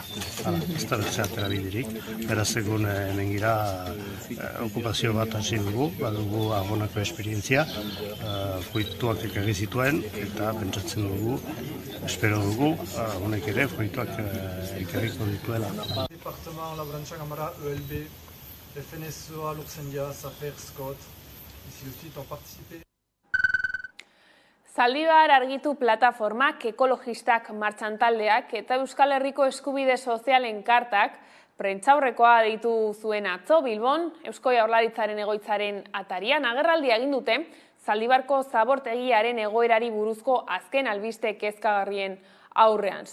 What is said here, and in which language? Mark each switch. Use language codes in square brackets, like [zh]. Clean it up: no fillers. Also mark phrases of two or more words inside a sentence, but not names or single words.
[eu] Ez da bertzea aterabiderik, beraz egun hemen gira okupazio bat hasi dugu, badugu agonako esperientzia, fruituak ekarri zituen eta pentsatzen dugu, espero dugu, honek ere fruituak ekarriko dituela. Departement Laborantza Gamara, ELB, FNSOA, Lurzaindia, [fr] Safer, Scott, ici aussi ont participé. [eu] Zaldibar argitu plataformak, ekologistak martxan taldeak eta Euskal Herriko eskubide sozialen kartak prentsaurrekoa deitu zuen atzo Bilbon, Eusko Jaurlaritzaren egoitzaren atarian agerraldia egin dute Zaldibarko zabortegiaren egoerari buruzko azken albiste kezkagarrien aurrean.